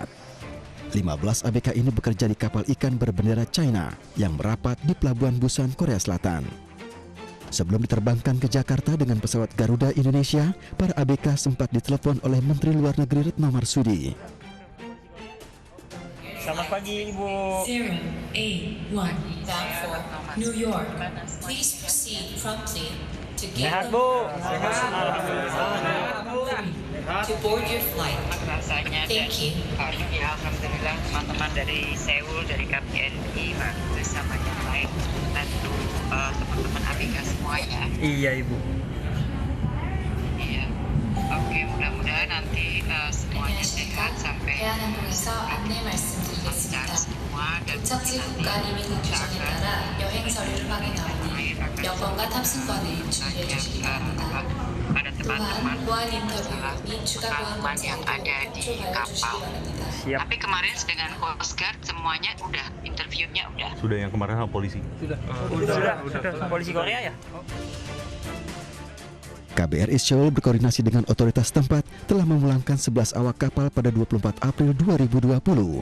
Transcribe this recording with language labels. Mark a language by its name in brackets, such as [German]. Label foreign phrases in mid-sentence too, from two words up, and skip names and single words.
[Indonesian] 15 ABK ini bekerja di kapal ikan berbendera China yang merapat di Pelabuhan Busan, Korea Selatan. Sebelum diterbangkan ke Jakarta dengan pesawat Garuda Indonesia, para ABK sempat ditelepon oleh Menteri Luar Negeri Retno Marsudi. Selamat pagi, Ibu. [English] 081 bound for New York. Please proceed promptly to [Indonesian] Sehat, [English] gate [Indonesian] Bu. [English] to board your flight. [Indonesian] Rasanya [English] Thank you. [Indonesian] Ya, alhamdulillah teman-teman dari Seoul, dari KBRI bersama yang lain, tentu teman-teman ABK semuanya. Iya, Ibu. Iya. Oke, mudah-mudahan nanti semuanya sehat sampai [Korean] 대한항공에서 안내 [Indonesian] lancar [Korean] 말씀드리겠습니다. [Indonesian] semua dan [Korean] 목적지 국가 이민 규정에 따라 여행 서류를 확인하오니 여권과 탑승권을 준비해 주시기 바랍니다. [Indonesian] pada [Korean] 또한 [Indonesian] teman-teman [Korean] 보안 인터뷰 및 추가 보안 [Indonesian] pengalaman yang [Korean] 검사에도 [Indonesian] ada di [Korean] 초청해 [Indonesian] kapal. [Korean] 주시기 바랍니다. [Indonesian] Siap. Tapi kemarin dengan Coast Guard semuanya udah interviewnya udah. Sudah yang kemarin sama polisi. Sudah. Polisi Korea ya? KBRI Seoul berkoordinasi dengan otoritas tempat telah memulangkan 11 awak kapal pada 24 April 2020.